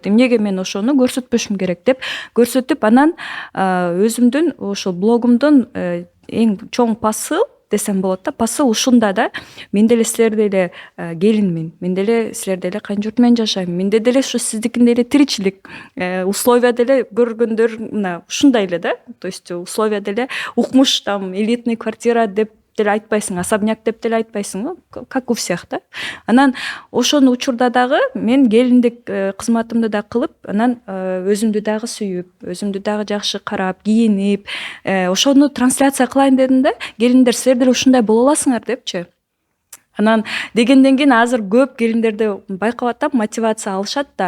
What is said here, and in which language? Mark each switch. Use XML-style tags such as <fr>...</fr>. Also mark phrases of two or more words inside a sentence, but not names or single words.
<ky>Эмнеге мен ошону көрсөтпөшүм керек деп көрсөтүп, анан өзүмдүн ошол блогумдун эң чоң посыл десем болот да. Посыл ушунда да. Мен деле силердей эле келинмин. Мен деле силердей эле кайын менен жашайм. Менде деле ушу сиздикиндей эле тиричилик, условия деле көргөндөр мына ушундай эле да.</ky> <ru>То есть</ru> <ky>условия деле укмуш,</ky> <ru>там элитный квартира</ru> <ky>деп деле айтпайсың, особняк деп деле айтпайсың,</ky> <ru>как у всех да.</ru> <ky>Анан ошону учурда дагы мен келиндик кызматымды да кылып, анан өзүмдү дагы сүйүп, өзүмдү дагы жакшы карап, кийинип, ошону трансляция кылайын дедим да. Келиндер, силер деле ушундай боло аласыңар депчи. Анан дегенден кийин азыр көп келиндерди байкап атам, мотивация алышат да.</ky>